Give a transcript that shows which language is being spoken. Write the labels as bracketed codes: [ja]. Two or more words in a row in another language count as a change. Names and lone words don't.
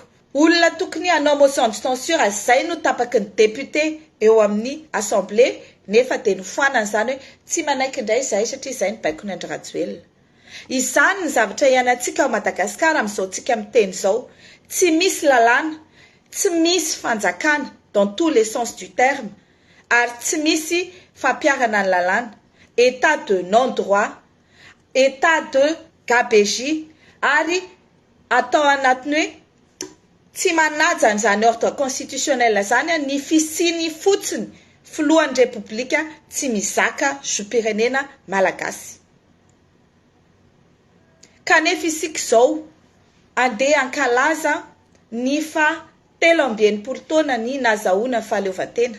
[mg] Olona tokony hanao [fr] motion de censure [mg] izay no tapaky ny député eo amin'ny assemblée nefa dia nofoanana izany hoe tsy manaiky indray izay satria izay ny baikony Andry Rajoelina. Izany ny zavatra ianantsika ao Madagasikara amin'izao tsika miteny izao. Tsy misy lalàna, tsy misy fanjakana [fr] dans tous les sens du terme [mg] ary tsy misy fampiarana ny lalàna. [fr] État de non-droit, état de gabégie [mg] ary atao anatiny hoe tsy manaja n'izany [fr] ordre constitutionnel [mg] zany ny fisiny fotsiny filohan'ny repoblika tsy mizaka zoom-pirenena malagasy. Kanefa isika izao andeha ankalaza ny fa 17 taona ny nazahoana fahaleovantena.